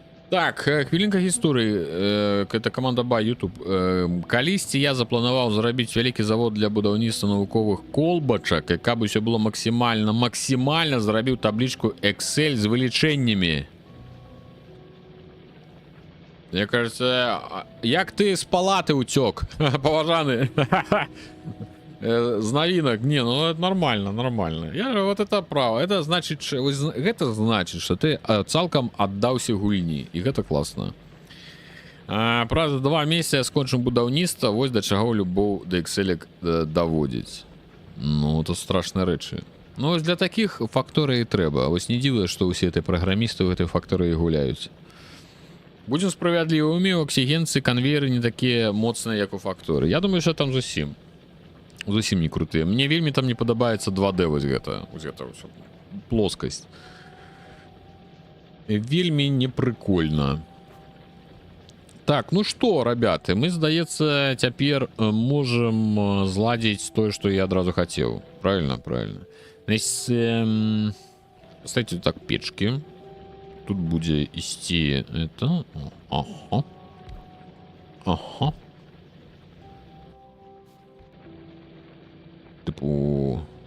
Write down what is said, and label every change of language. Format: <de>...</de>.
<be>Так, хвілінка гісторыі.</be> <ru>Это команда Бай YouTube.</ru> <be>Калісьці я запланаваў зрабіць вялікі завод для будаўніцтва навуковых колбачак, і каб усё было максімальна зрабіў таблічку Excel з вылічэннямі. Мне кажется, як ты з палаты уцёк, паважаны.</be> <ru>З навінак. Не, ну это нормально. Я вот это право. Это значит, что ты</ru> <be>цалкам аддаўся гульні. І гэта класна. Праз 2 месяцы скончым будаўніцтва, вось да чаго любоў да Excel даводзіць. Ну, это страшныя рэчы. Ну, вось для такіх факторый трэба. Вось не дзіва, што ўсе эти праграмісты ў гэтай факторыі гуляюць. Будзем справядлівымі, у аксігенцы канвейеры не такія моцныя, як у факторы. Я думаю, що там зусім не крутыя. Мне вельмі там не падабаецца 2D вось гэта ўсё. Плоскасць. Вельмі непрыкольна. Так, ну што, ребята, мы, здаецца, цяпер можам зладзіць тое, што я адразу хацеў.</be> <ru>Правильно. Значит, поставьте так печки.</ru> <be>Тут будзе ісці это. Ага.</be> <ru>Типу...</ru>